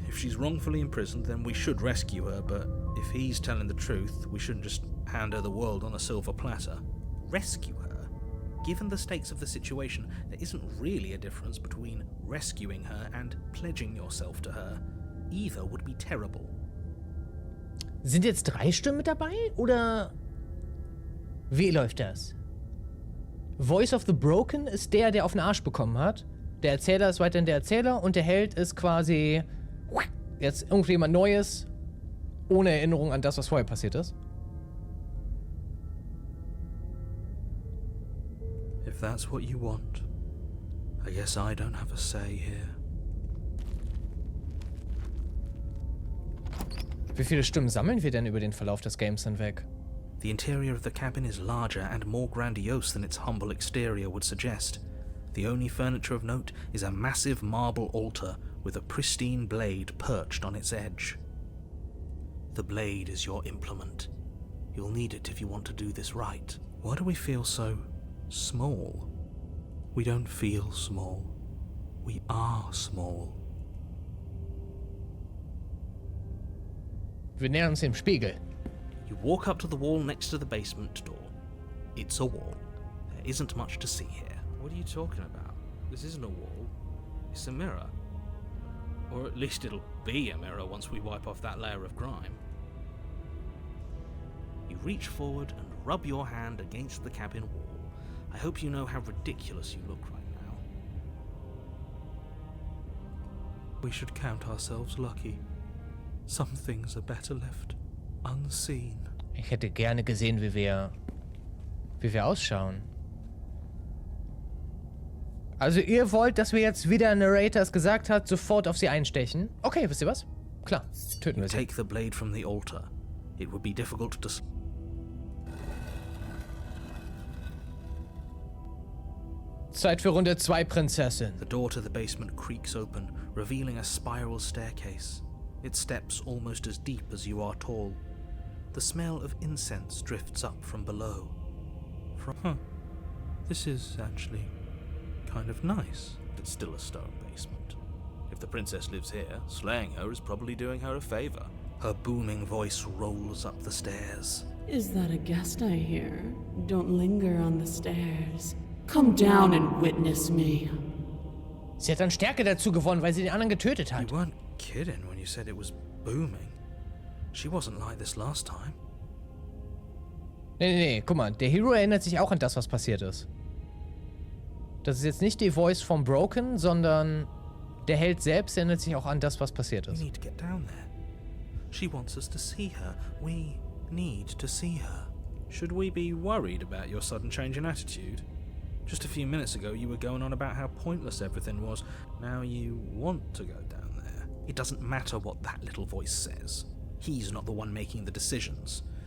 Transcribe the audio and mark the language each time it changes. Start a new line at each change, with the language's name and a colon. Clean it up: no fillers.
English: If she's wrongfully imprisoned, then we should rescue her, but if he's telling the truth, we shouldn't just hand her the world on a silver platter. Rescue her? Given the stakes of the situation, there isn't really a difference between rescuing her and pledging yourself to her. Either would be terrible.
German: Sind jetzt 3 Stimmen mit dabei? Oder wie läuft das? Voice of the Broken ist der auf den Arsch bekommen hat. Der Erzähler ist weiterhin der Erzähler und der Held ist quasi jetzt irgendjemand Neues, ohne Erinnerung an das, was vorher passiert ist.
English: if that's what you want, I guess I don't have a say here.
German: Wie viele Stimmen sammeln wir denn über den Verlauf des Games hinweg?
English: The interior of the cabin is larger and more grandiose than its humble exterior would suggest. The only furniture of note is a massive marble altar with a pristine blade perched on its edge. The blade is your implement. You'll need it if you want to do this right. Why do we feel so small? We don't feel small. We are small.
German: Wir nähern uns dem Spiegel.
English: You walk up to the wall next to the basement door. It's a wall. There isn't much to see here. What are you talking about? This isn't a wall. It's a mirror. Or at least it'll be a mirror once we wipe off that layer of grime. You reach forward and rub your hand against the cabin wall. I hope you know how ridiculous you look right now. We should count ourselves lucky. Some things are better left unseen.
German: Ich hätte gerne gesehen, wie wir ausschauen. Also ihr wollt, dass wir jetzt, wie der Narrator es gesagt hat, sofort auf sie einstechen? Okay, wisst ihr was? Klar, töten wir sie.
English: Take the blade from the altar. It would be difficult to...
German: Zeit für Runde 2, Prinzessin.
English: The door to the basement creaks open, revealing a spiral staircase. Its steps almost as deep as you are tall. The smell of incense drifts up from below. This is actually kind of nice. It's still a stone basement. If the princess lives here, slaying her is probably doing her a favor. Her booming voice rolls up the stairs. Is that a guest I hear? Don't linger on the stairs. Come down and witness me.
German: Sie hat an Stärke dazu gewonnen, weil sie den anderen getötet hat.
English: You weren't kidding when you said it was booming. She wasn't like this last time.
German: Nee, guck mal, der Hero erinnert sich auch an das, was passiert ist. Das ist jetzt nicht die Voice von Broken, sondern der Held selbst erinnert sich auch an das, was passiert ist.
English: We need to get down there. She wants us to see her. We need to see her. Should we be worried about your sudden change in attitude? Just a few minutes ago you were going on about how pointless everything was. Now you want to go down there. It doesn't matter what that little voice says. He's not the one making the decisions.